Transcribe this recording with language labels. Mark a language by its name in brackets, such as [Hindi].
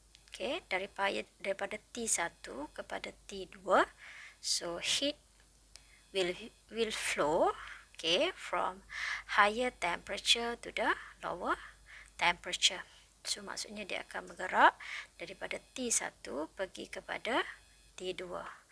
[Malay] Okay, daripada T1 kepada T2. [English] So heat will flow, okay, from higher temperature to the lower temperature. [Malay] So maksudnya dia akan bergerak daripada T1 pergi kepada T2.